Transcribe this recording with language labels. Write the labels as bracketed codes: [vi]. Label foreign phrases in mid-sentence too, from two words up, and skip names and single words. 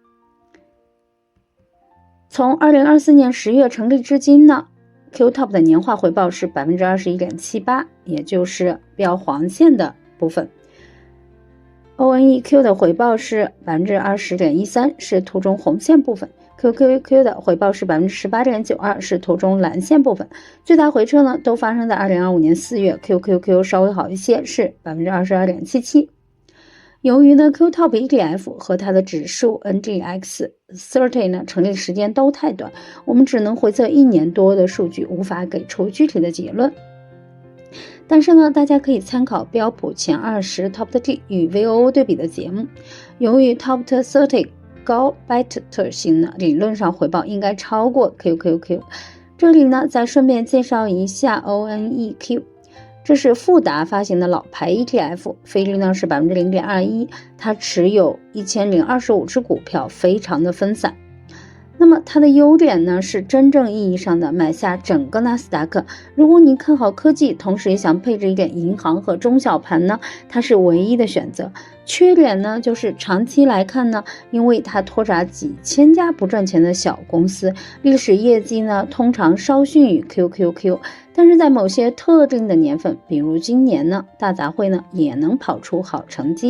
[zh] 從2024年10月成立至今呢， QTOP 的年化回報是 21.78%， 也就是標黃線的部分。ONEQ 的回報是 20.13%， 是圖中紅線部分。QQQ 的回報是 18.92%， 是圖中藍線部分。最大回撤呢都發生在2025年4月， QQQ 稍微好一些，是 22.77%。由于呢 QTOP ETF 和它的指数 NGX30 呢成立時間都太短，我們只能回測1年多的數據，無法給出具體的結論。但是呢，大家可以參考標普前20 Top 30與 VOO 對比的節目。由於 Top 30高 beta 型呢，理論上回報應該超過 QQQ。這裡呢，再順便介紹一下 ONEQ。這是富達發行的老牌 ETF， 費率呢是 0.21%， 它持有1025隻股票，非常的分散。那麼它的優點呢是真正意義上的買下整個納斯達克。如果你看好科技，同時也想配置一點銀行和中小盤呢，它是唯一的選擇。缺點呢就是長期來看呢，因為它拖雜幾千家不賺錢的小公司，歷史業績呢通常稍遜於 QQQ， 但是在某些特定的年份，比如今年呢，大雜燴呢也能跑出好成績。